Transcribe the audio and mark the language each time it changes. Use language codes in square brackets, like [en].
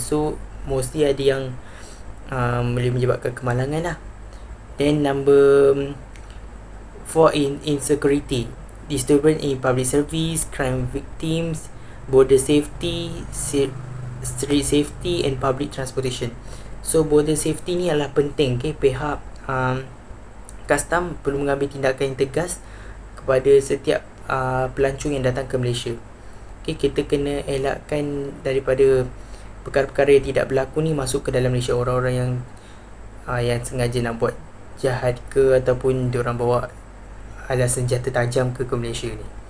[ms] So, mostly ada yang boleh menyebabkan kemalangan lah. [en] Then number 4 in security, disturbance in public service, crime victims, border safety, street safety and public transportation. [ms] So, border safety ni adalah penting, okay? Pihak custom perlu mengambil tindakan yang tegas kepada setiap pelancong yang datang ke Malaysia. Okay, kita kena elakkan daripada perkara-perkara yang tidak berlaku ni masuk ke dalam Malaysia. Orang-orang yang sengaja nak buat jahat ke, ataupun diorang bawa alat senjata tajam ke Malaysia ni.